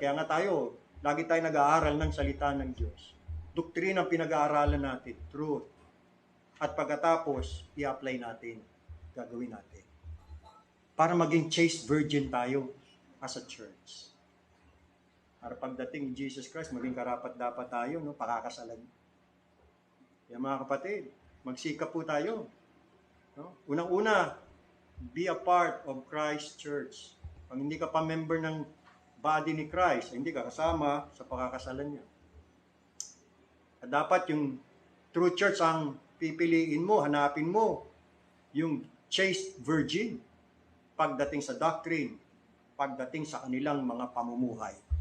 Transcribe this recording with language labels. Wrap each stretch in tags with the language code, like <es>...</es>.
<tl>Kaya nga lagi tayo nag-aaral ng salita ng Diyos. Doktrina ang pinag-aaralan natin, truth. At pagkatapos, i-apply natin, gagawin natin. Para maging chaste virgin tayo</tl> <en>as a church.</en> <tl>Para pagdating ni Jesus Christ, maging karapat-dapat tayo, pakakasalan. Kaya mga kapatid, magsikap po tayo. Unang-una,</tl> <en>be a part of Christ Church.</en> <tl>Pag hindi ka pa member ng body ni Christ, hindi ka kasama sa pakakasalan niya. At dapat yung true church ang pipiliin mo, hanapin mo, yung chaste virgin, pagdating sa doctrine, pagdating sa kanilang mga pamumuhay.</tl>